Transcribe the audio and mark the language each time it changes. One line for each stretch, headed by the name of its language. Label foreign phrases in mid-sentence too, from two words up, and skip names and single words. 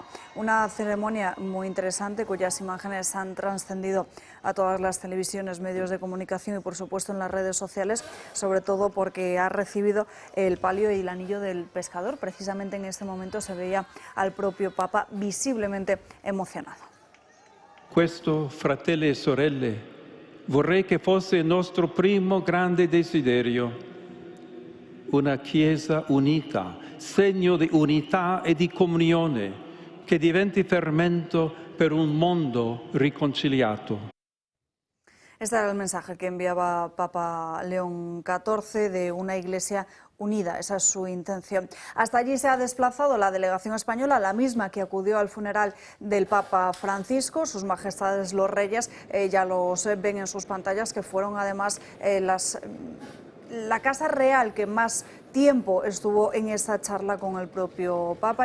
Spanish: Una ceremonia muy interesante cuyas imágenes han trascendido a todas las televisiones, medios de comunicación y por supuesto en las redes sociales, sobre todo porque ha recibido el palio y el anillo del pescador. Precisamente en este momento se veía al propio Papa visiblemente emocionado.
Italian: Questo, fratelli e sorelle, vorrei che fosse il nostro primo grande desiderio, una Chiesa unita, segno di unità e di comunione, che diventi fermento per un mondo riconciliato.
Spanish: Este era el mensaje que enviaba Papa León XIV de una iglesia unida, esa es su intención. Hasta allí se ha desplazado la delegación española, la misma que acudió al funeral del Papa Francisco. Sus majestades los reyes, ya los ven en sus pantallas, que fueron además la casa real que más tiempo estuvo en esta charla con el propio Papa.